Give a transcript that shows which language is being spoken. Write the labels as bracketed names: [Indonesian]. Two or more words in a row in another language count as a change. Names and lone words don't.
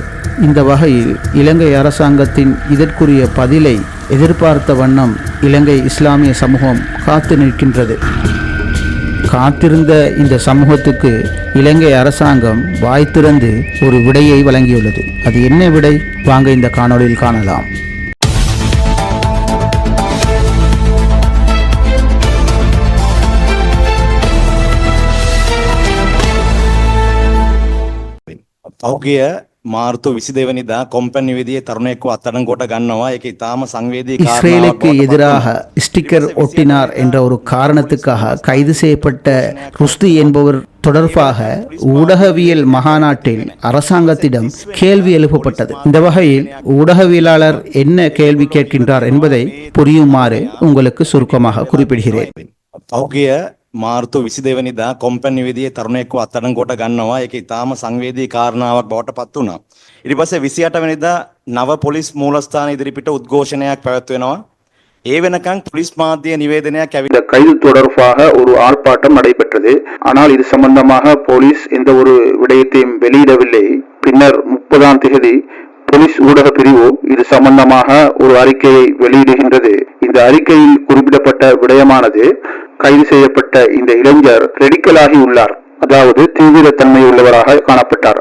[Tamil] இந்த வகையில் இலங்கை அரசாங்கத்தின் இதற்குரிய பதிலை எதிர்பார்த்த வண்ணம் இலங்கை இஸ்லாமிய சமூகம் காத்து நிற்கின்றது. காத்திருந்த இந்த சமூகத்துக்கு இலங்கை அரசாங்கம் வாய் திறந்து ஒரு விடையை வழங்கியுள்ளது. அது என்ன விடை? வாங்க இந்த காணொளியில் காணலாம். [Sinhala] පෞගිය මාර්තු 22 වෙනිදා කොම්පැනි විදියේ තරුණයෙක්ව අත්අඩංගුවට ගන්නවා. ඒක ඉතාම සංවේදී කාරණාවක්. [Tamil] இஸ்ரேலுக்கு எதிராக ஸ்டிக்கர் ஒட்டினார் என்ற ஒரு காரணத்துக்காக கைது செய்யப்பட்ட ருஷ்தி என்பவர் தொடர்பாக ஊடகவியல் மகாநாட்டில் அரசாங்கத்திடம் கேள்வி எழுப்பப்பட்டது. இந்த வகையில் ஊடகவியலாளர் என்ன கேள்வி கேட்கின்றார் என்பதை புரியுமாறு உங்களுக்கு சுருக்கமாக குறிப்பிடுகிறேன். [Sinhala] පෞගිය මාර්තු 22 වෙනිදා කොම්පැනි විදියේ තරුණයෙක්ව අත්අඩංගුවට ගන්නවා. ඒක ඉතාම සංවේදී කාරණාවක් බවට පත් වුණා. ඊට පස්සේ 28 වෙනිදා නව පොලිස් මූලස්ථාන ඉදිරිපිට උද්ඝෝෂණයක් පැවැත්වෙනවා. ඒ වෙනකන් පොලිස් මාධ්‍ය නිවේදනයක් [Tamil] இந்த கைது தொடர்பாக ஒரு ஆர்ப்பாட்டம் நடைபெற்றது. ஆனால் இது சம்பந்தமாக போலீஸ் எந்த ஒரு விடயத்தையும் வெளியிடவில்லை. பின்னர் 30ஆம் தேதி போலீஸ் ஊடக பிரிவு இது சம்பந்தமாக ஒரு அறிக்கையை வெளியிடுகின்றது. இந்த அறிக்கையில் குறிப்பிடப்பட்ட விடயமானது, கைது செய்யப்பட்ட இந்த இளைஞர் ரெடிக்கலாகி உள்ளார், அதாவது தீவிரத்தன்மை உள்ளவராக காணப்பட்டார்.